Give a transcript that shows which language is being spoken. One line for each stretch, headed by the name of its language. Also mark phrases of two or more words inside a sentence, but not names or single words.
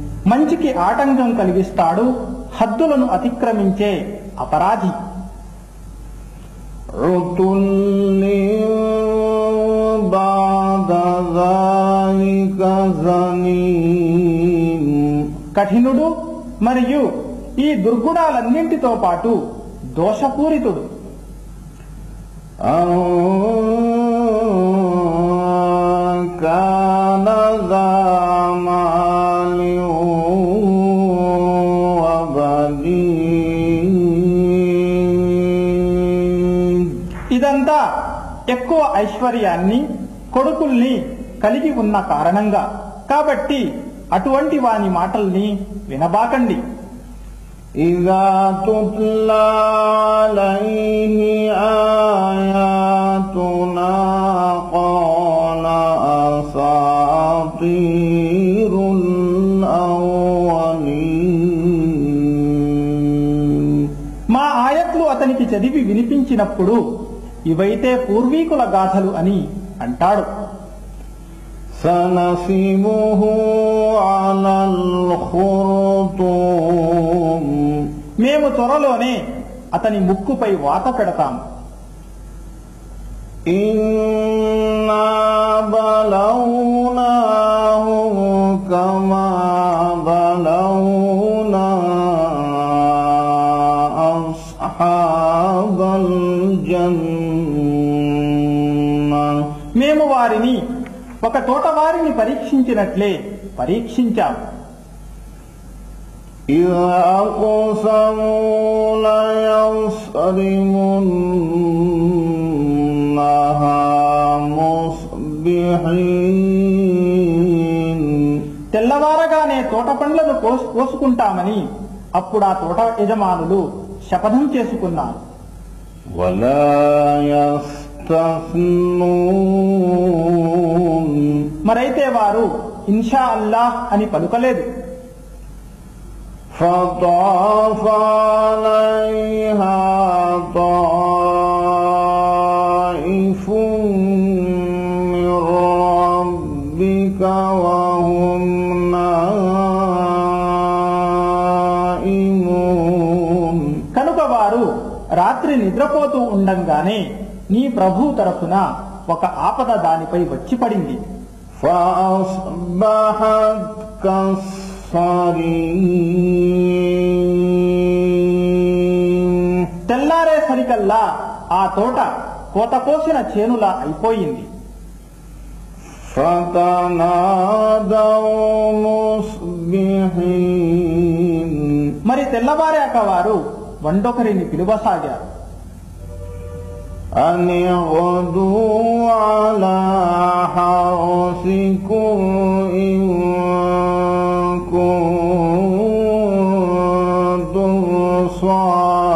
Telugu: మంచికి ఆటంకం కలిగిస్తాడు, హద్దులను అతిక్రమించే అపరాధి.
Arabic: عُتُلٍّ بَعْدَ ذَلِكَ زَنِيمٍ.
Telugu: కఠినుడు మరియు ఈ దుర్గుణాలన్నింటితో పాటు దోషపూరితుడు.
Arabic: أَن كَانَ ذَا مَالٍ وَبَنِينَ.
Telugu: ఇదంతా ఎక్కువ ఐశ్వర్యాన్ని, కొడుకుల్ని కలిగి ఉన్న కారణంగా. కాబట్టి అటువంటి వాని మాటల్ని వినబాకండి.
Arabic: إِذَا تُتْلَى عَلَيْهِ آيَاتُنَا قَالَ أَسَاطِيرُ الْأَوَّلِينَ.
Telugu: మా ఆయత్లు అతనికి చదివి వినిపించినప్పుడు ఇవైతే పూర్వీకుల గాథలు అని అంటాడు.
Arabic: سَنَسِمُهُ عَلَى الْخُرْطُومِ.
Telugu: మేము త్వరలోనే అతని ముక్కుపై వాత పెడతాము.
Arabic: إِنَّا بَلَوْنَاهُمْ كَمَا بَلَوْنَا أَصْحَابَ الْجَنَّةِ.
Telugu: మేము వారిని ఒక తోటవారిని పరీక్షించినట్లే పరీక్షించాము.
Arabic: إِذْ أَقْسَمُوا لَيَصْرِمُنَّهَا مُصْبِحِينَ.
Telugu: తెల్లవారగానే తోట పండ్లను కోసుకుంటామని అప్పుడు ఆ తోట యజమానులు శపథం చేసుకున్నారు.
Arabic: وَلَا يَسْتَثْنُونَ.
Telugu: మరైతే వారు
Arabic: إن شاء الله
Telugu: అని పలుకలేదు.
Arabic: فَطَافَ عَلَيْهَا طَائِفٌ مِّن رَّبِّكَ وَهُمْ نَائِمُونَ.
Telugu: కనుక వారు రాత్రి నిద్రపోతూ ఉండంగానే నీ ప్రభు తరఫున ఒక ఆపద దానిపై వచ్చి పడింది.
Arabic: فَأَصْبَحَتْ كَالصَّرِيمِ.
Telugu: తెల్లారేసరికల్లా ఆ తోట కోత కోసిన చేనులా అయిపోయింది.
Arabic: فَتَنَادَوْا مُصْبِحِينَ.
Telugu: మరి తెల్లవారాక వారు వండొకరిని పిలువసాగారు.
Arabic: أَنِ اغْدُوا عَلَى حَرْثِكُمْ إِن كُنتُمْ صَارِمِينَ.